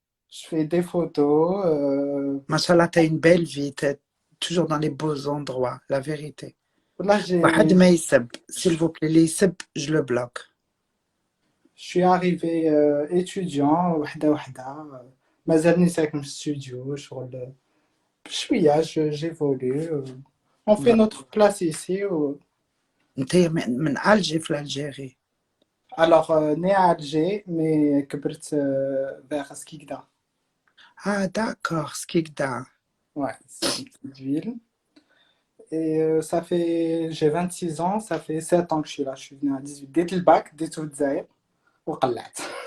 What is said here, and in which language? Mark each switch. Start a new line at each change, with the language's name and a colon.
French: je fais des photos. Machallah, tu as une belle vie. Tu es toujours dans les beaux endroits, la vérité. Là,
Arabic: واحد ما يسب.
French: S'il vous plaît, les
Arabic: يسب,
French: je le bloque. je suis arrivé étudiant,
Arabic: وحدة وحدة. مازالني ساكن في الاستوديو شغل بشوية
French: j'évolue. On fait notre place ici.
Arabic: انت من Alger في l'Algérie.
French: Alors, né à Alger, mais
Arabic: كبرت
French: vers Skikda. Ah, d'accord, Skikda. Ouais, c'est une petite ville. Et j'ai 26 ans, ça fait 7 ans que je suis là. Je suis venu à 18. Dès le bac, dès tout le
Arabic: وقلعت.